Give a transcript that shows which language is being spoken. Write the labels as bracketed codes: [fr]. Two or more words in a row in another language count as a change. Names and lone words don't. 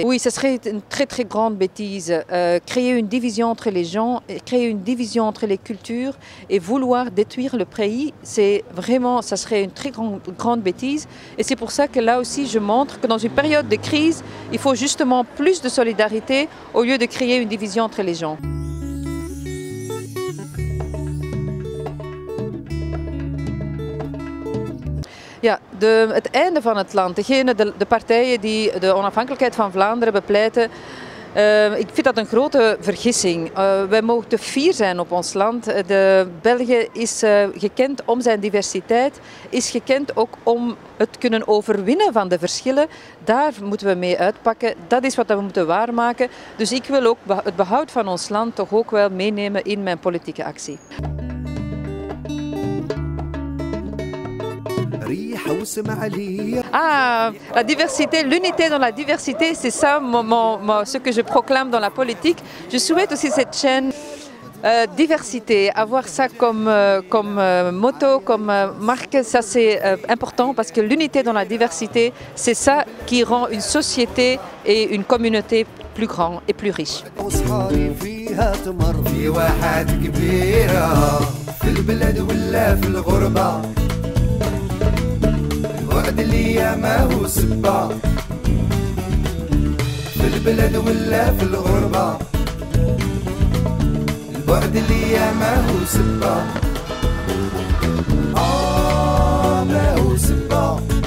[fr] Oui, ce serait une très grande bêtise. Créer une division entre les gens, créer une division entre les cultures et vouloir détruire le pays, ça serait une très grande bêtise. Et c'est pour ça que là aussi, je montre que dans une période de crise, il faut justement plus de solidarité au lieu de créer une division entre les gens. [nl] Ja, het einde van het land, de partijen die de onafhankelijkheid van Vlaanderen bepleiten, ik vind dat een grote vergissing. Wij mogen te fier zijn op ons land. België is gekend om zijn diversiteit, is gekend ook om het kunnen overwinnen van de verschillen. Daar moeten we mee uitpakken. Dat is wat we moeten waarmaken. Dus ik wil ook het behoud van ons land toch ook wel meenemen in mijn politieke actie. [fr] Ah, la diversité, l'unité dans la diversité, c'est ça ce que je proclame dans la politique. Je souhaite aussi cette chaîne diversité, avoir ça comme motto, comme marque, ça c'est important parce que l'unité dans la diversité, c'est ça qui rend une société et une communauté plus grande et plus riche. [ar] البعد اللي ياما هو سبا في البلد ولا في الغربة البعد اللي ياما هو سبا ما هو سبا